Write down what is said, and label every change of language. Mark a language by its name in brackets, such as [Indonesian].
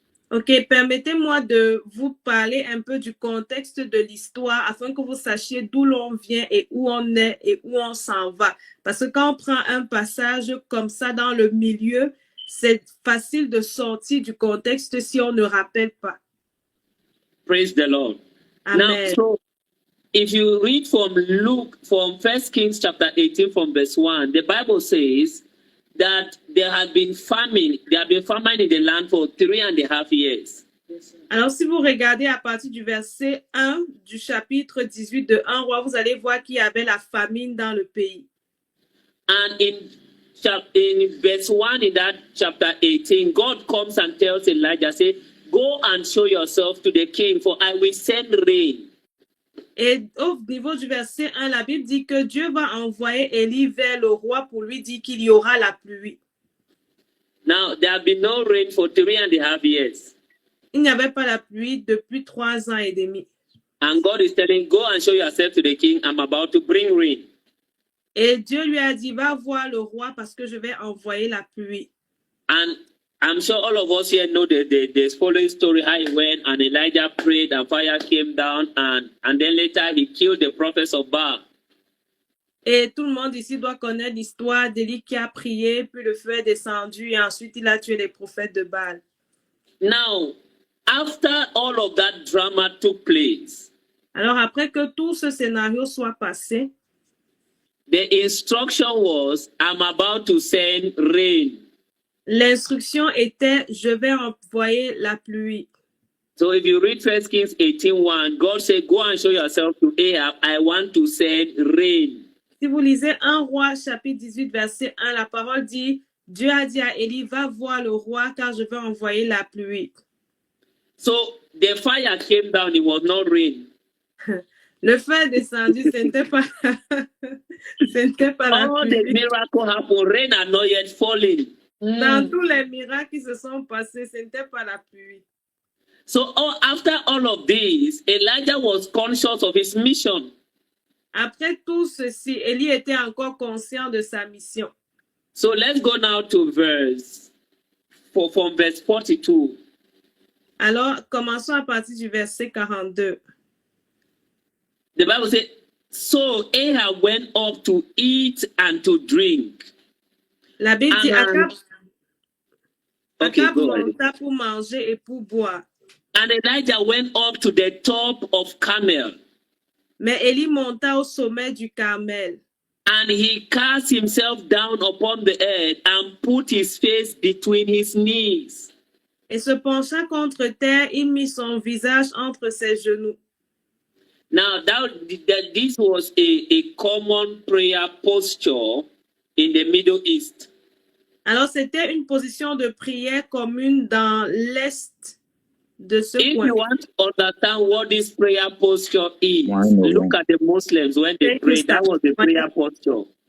[French] Ok, permettez-moi de vous parler un peu du contexte de l'histoire afin que vous sachiez d'où l'on vient et où on est et où on s'en va. Parce que quand on prend un passage comme ça dans le milieu, c'est facile de sortir du contexte si on ne rappelle pas. [English] Praise the Lord. Amen. Now, so if you read from from 1 Kings chapter 18 from verse 1, the Bible says that there have been famine in the land for 3.5 years. [French] Alors, si vous regardez à partir du verset 1 du chapitre 18 de 1 Roi, vous allez voir qu'il y avait la famine dans le pays. [English] And in verse 1 in that chapter 18, God comes and tells Elijah, say, go and show yourself to the king, for I will send rain. [French] Et au niveau du verset 1, la Bible dit que Dieu va envoyer Élie vers le roi pour lui dire qu'il y aura la pluie. [English] Now, there have been no rain for 3.5 years. [French] Il n'y avait pas la pluie depuis 3 ans et demi. [English] And God is telling, go and show yourself to the king. I'm about to bring rain. [French] Et Dieu lui a dit, va voir le roi parce que je vais envoyer la pluie. [English] And I'm sure all of us here know the following story, how he went and Elijah prayed and fire came down and then later he killed the prophets of Baal. [French] Et tout le monde ici doit connaître l'histoire d'Élie qui a prié, puis le feu est descendu et ensuite il a tué les prophètes de Baal. [English] Now, after all of that drama took place, [French] alors après que tout ce scénario soit passé, [English] the instruction was, I'm about to send rain. [French] L'instruction était, je vais envoyer la pluie. [English] So if you read 1 Kings 18:1, God said, go and show yourself to Ahab. I want to send rain. [French] Si vous lisez 1 Roi, chapitre 18, verset 1, la parole dit, Dieu a dit à Élie, va voir le roi car je vais envoyer la pluie. [English] So the fire came down, it was not rain. [French] Le feu est descendu, ce n'était pas, la [English] All [French] pluie. [English] the miracle happened, rain had not yet fallen. [French] Dans tous les miracles qui se sont passés, ce n'était pas la pluie. [English] So after all of this, Elijah was conscious of his mission. [French] Après tout ceci, Élie était encore conscient de sa mission. [English] So let's go now to from verse 42. [French] Alors, commençons à partir du verset 42. [English] The Bible says, so Ahab went up to eat and to drink. [French] La Bible dit, Akab [English] go ahead. [French] monta pour manger et pour boire. [English] And Elijah went up to the top of Carmel. [French] Mais Élie monta au sommet du Carmel. [English] And he cast himself down upon the earth and put his face between his knees. [French] Et se pencha contre terre, il mit son visage entre ses genoux. [English] Now, this was a common prayer posture in the Middle East. [French] Alors, c'était une position de prière commune dans l'est de ce [English] If [French] coin. [English] you want to understand what this prayer posture is, look at the Muslims when they pray. That was the prayer posture.